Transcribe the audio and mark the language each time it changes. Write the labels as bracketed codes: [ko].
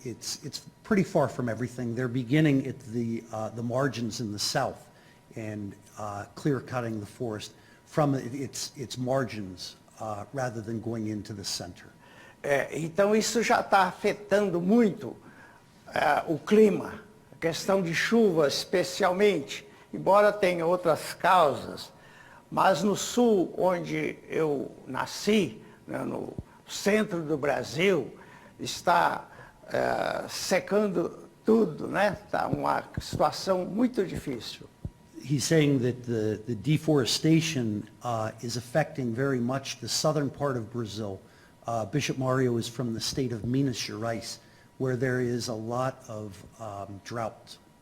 [en] It's pretty far from everything. They're beginning at the margins in the south and clear cutting the forest from its margins rather than going into the center. [pt] Então isso já está afetando muito o clima, a questão de chuva especialmente, embora tenha outras causas, mas no sul, onde eu nasci, né, no centro do Brasil, está secando tudo, né? Está uma situação muito difícil. [en] He's saying that the deforestation is affecting very much the southern part of Brazil. Bishop Mario is from the state of Minas Gerais, where there is a lot of drought.